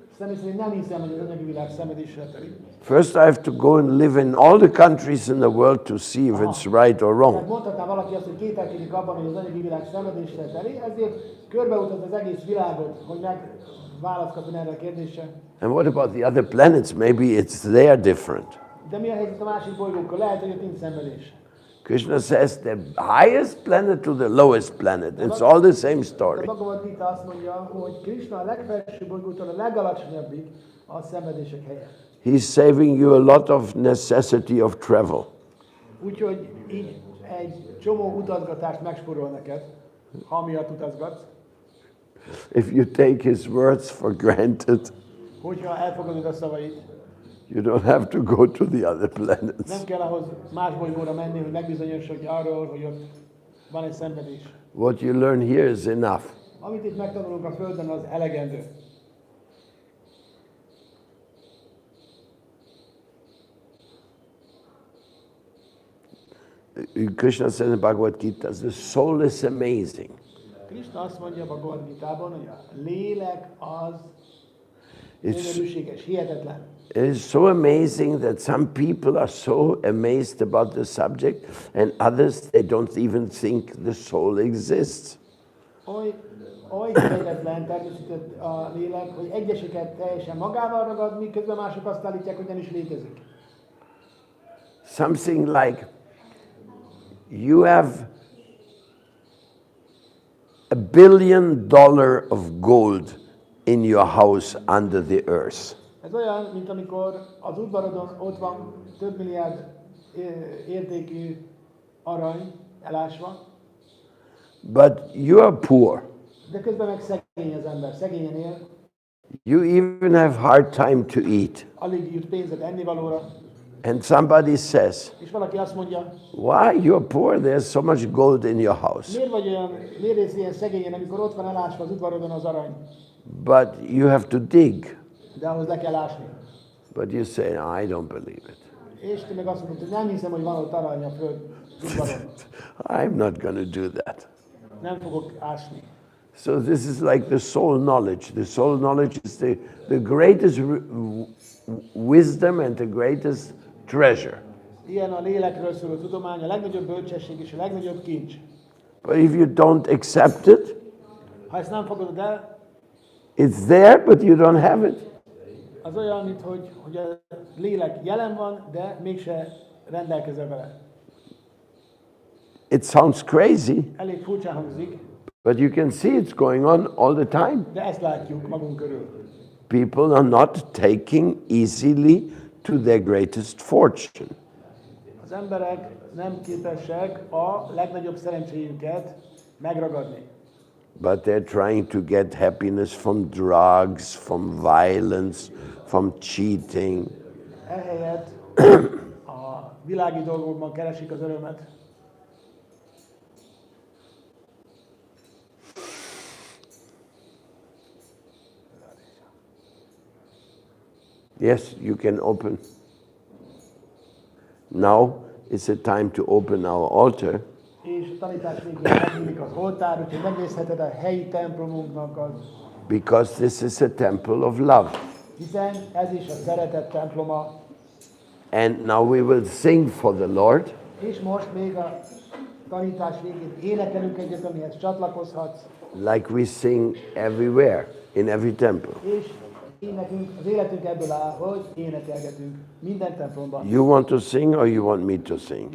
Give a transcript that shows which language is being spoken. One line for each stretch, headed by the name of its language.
Hungarian: Személy szerint nem hiszem, hogy az anyagi világ szenvedéssel telik.
English: First I have to go and live in all the countries in the world to see if it's right or
Hungarian: Tehát
English: wrong.
Hungarian: mondhatná valaki azt, hogy kételkedik abban, hogy az anyagi világ szenvedéssel telik, ezért körbeutaz az egész világot, hogy választ kapjon erre a kérdésre.
English: And what about the other planets? Maybe it's there different.
Hungarian: De mi a helyzet a másik bolygókkal? Lehet, hogy ott nincs szenvedés.
English: Krishna says the highest planet to the lowest planet. It's all the same
Hungarian: A
English: story.
Hungarian: Bhagavad Gita azt mondja, hogy Krishna a legfelső bolygótól a legalacsonyabbig a szenvedések helye.
English: He's saving you a lot of necessity of travel.
Hungarian: Úgyhogy így egy csomó utazgatást megspórol neked, ha miatt utazgatsz,
English: If you take his words for granted,
Hungarian: hogyha elfogadod a szavait.
English: you don't have to go to the other
Hungarian: Nem
English: planets.
Hungarian: kell ahhoz más bolygóra menni, hogy megbizonyosodj arról, hogy ott van egy szenvedés.
English: What you learn here is enough.
Hungarian: Amit itt megtanulunk a Földön, az elegendő.
English: Krishna says in Bhagavad Gita, the soul is amazing.
Hungarian: Krishna azt mondja a Bhagavad Gitában, hogy a lélek az
English: It's,
Hungarian: gyönyörűséges, hihetetlen.
English: it is so amazing that some people are so amazed about the subject and others, they don't even think the soul exists.
Hungarian: Oly hihetetlen természetesen a lélek, hogy egyeseket teljesen magával ragad, miközben mások azt állítják, hogy nem is létezik.
English: Something like you have $1 billion of gold in your house under the earth.
Hungarian: Ez olyan, mint amikor az udvarodon ott van több milliárd értékű arany elásva,
English: But you are poor.
Hungarian: de közben meg szegény az ember, szegényen él,
English: You even have hard time to eat.
Hungarian: alig jut pénzed ennivalóra,
English: And somebody says,
Hungarian: és valaki azt mondja,
English: why you're poor? There's so much gold in your house.
Hungarian: miért élsz ilyen szegényen, amikor ott van elásva az udvarodon az arany,
English: But you have to dig.
Hungarian: de ahhoz le kell ásni.
English: But you say, no, I don't believe it.
Hungarian: És te meg azt mondod, hogy nem hiszem, hogy van ott arany a föld udvaron.
English: I'm not going to do that.
Hungarian: Nem fogok ásni.
English: So this is like the soul knowledge. The soul knowledge is the greatest wisdom and the greatest treasure.
Hungarian: Ilyen a lélekről szóló tudomány, a legnagyobb bölcsesség és a legnagyobb kincs.
English: But if you don't accept it,
Hungarian: Ha ezt nem fogadod el,
English: it's there, but you don't have it.
Hungarian: az olyan, mint hogy a lélek jelen van, de mégse rendelkezel vele.
English: It sounds crazy,
Hungarian: Elég furcsán hangzik,
English: but you can see it's going on all the time.
Hungarian: de ezt látjuk magunk körül.
English: People are not taking easily to their greatest fortune.
Hungarian: Az emberek nem képesek a legnagyobb szerencséjüket megragadni.
English: But they're trying to get happiness from drugs, from violence, from cheating.
Hungarian: Ehelyett a világi dolgokban keresik az örömet.
English: Yes, you can open. Now is the time to open our altar.
Hungarian: És a tanítás végén megnyílik az oltár, úgyhogy megnézheted a helyi templomunknak az,
English: Because this is a temple of love.
Hungarian: hiszen ez is a szeretet temploma.
English: And now we will sing for the Lord.
Hungarian: És most még a tanítás végén énekelünk egyet, amihez csatlakozhatsz,
English: Like we sing everywhere, in every temple.
Hungarian: és énekünk, az életünk ebből áll, hogy énekelgetünk minden templomban.
English: You want to sing or you want me to sing?